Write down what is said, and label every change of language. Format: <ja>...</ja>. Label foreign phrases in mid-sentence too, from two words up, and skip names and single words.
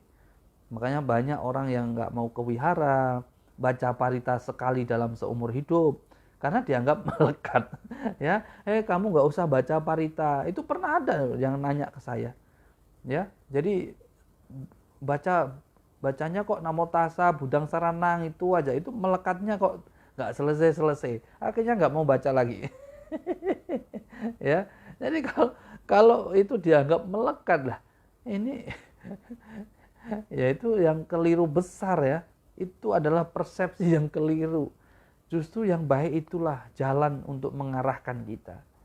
<id>Makanya banyak orang yang nggak mau ke wihara, baca parita sekali dalam seumur hidup, karena dianggap melekat. Ya, kamu nggak usah baca parita. Itu pernah ada yang nanya ke saya. Ya, jadi bacanya kok</id> <pi>namo tassa budang saranang</pi> <id>itu aja, itu melekatnya kok nggak selesai. Akhirnya nggak mau baca lagi. Ya, jadi kalau itu dianggap melekat lah, ini ya itu yang keliru besar ya. Itu adalah persepsi yang keliru. Justru yang baik itulah jalan untuk mengarahkan kita.</id>